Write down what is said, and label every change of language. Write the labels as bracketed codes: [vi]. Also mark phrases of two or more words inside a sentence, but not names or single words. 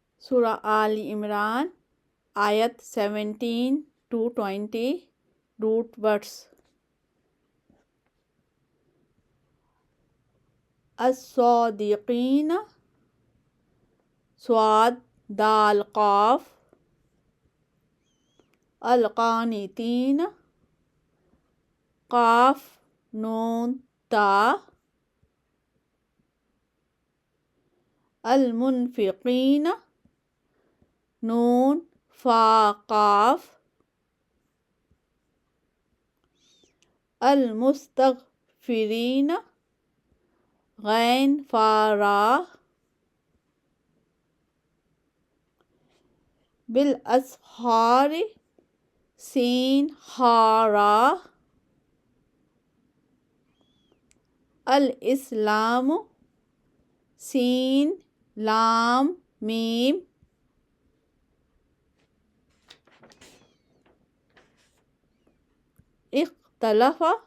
[ur] سورہ آل عمران آیت 17 [en] to 20 root words. [ar] الصادقین صاد دال قاف، القانتین قاف نون تا، المنفقین نون فا قاف، المستغفرین غین فا را، بالاسحار سین ہا را، الاسلام سین لام میم، اختلف